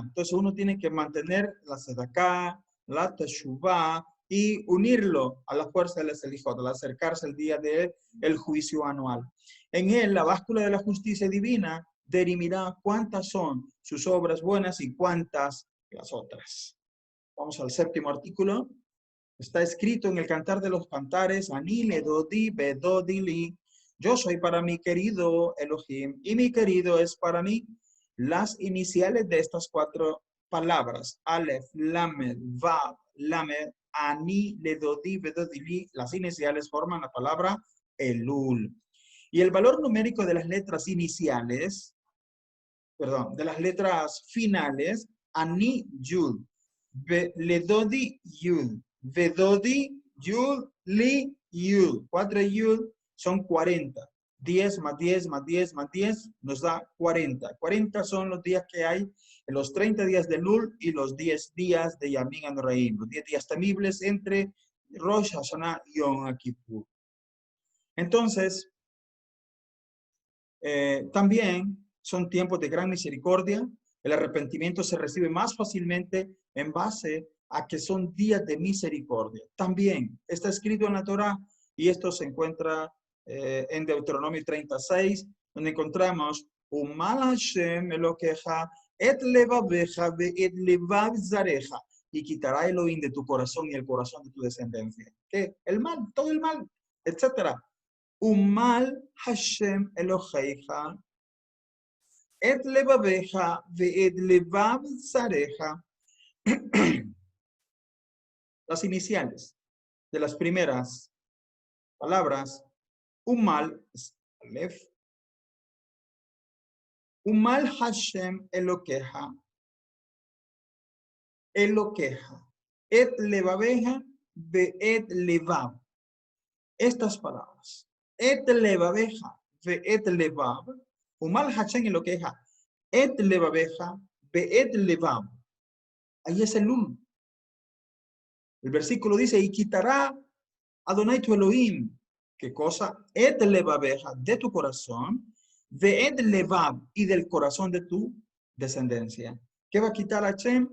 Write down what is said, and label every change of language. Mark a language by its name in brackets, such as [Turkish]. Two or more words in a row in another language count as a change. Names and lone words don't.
[Spanish] Entonces uno tiene que mantener la sedaká, la teshuvá y unirlo a la fuerza del Selijot, al acercarse el día del juicio anual. En él, la báscula de la justicia divina dirimirá cuántas son sus obras buenas y cuántas las otras. Vamos al séptimo artículo. Está escrito en el Cantar de los Cantares, [Hebrew] אני לדודי ודודי לי. [Spanish] Yo soy para mi querido Elohim y mi querido es para mí. Las iniciales de estas 4 palabras, [Hebrew] אלף, למד, וו, למד, אני לדודי ודודי לי, [Spanish] las iniciales forman la palabra Elul. Y el valor numérico de las letras iniciales, perdón, de las letras finales, [Hebrew] אני יוד, לדודי יוד, ודודי יוד, לי יוד. [Spanish] 4 Yud son 40. 10 más 10 más 10 más 10 nos da 40. 40 son los días que hay en los 30 días de Elul y los 10 días de [Hebrew] ימים נוראים, [Spanish] los 10 días temibles entre Rosh Hashanah y Yom Kippur. Entonces, también son tiempos de gran misericordia. El arrepentimiento se recibe más fácilmente en base a que son días de misericordia. También está escrito en la Torah y esto se encuentra en Deuteronomio 36, donde encontramos [Hebrew] ומל השם אלוקיך את לבבך ואת לבב זרעך, [Spanish] y quitará Elohim de tu corazón y el corazón de tu descendencia. ¿Qué? El mal, todo el mal, etcétera. [Hebrew] ומל השם אלוקיך את לבבך ואת לבב זרעך. [Spanish] Las iniciales de las primeras palabras, Umal es Aleph, [Hebrew] ומל השם אלוקיך, אלוקיך, את לבבך ואת לבב. [Spanish] Estas palabras, [Hebrew] את לבבך ואת לבב, ומל השם אלוקיך, את לבבך ואת לבב. [Spanish] Ahí es el uno. El versículo dice, y quitará Adonai tu Elohim. ¿Qué cosa? [Hebrew] את לבבך, [Spanish] de tu corazón, de [Hebrew] את לבב, [Spanish] y del corazón de tu descendencia. ¿Qué va a quitar a Hashem?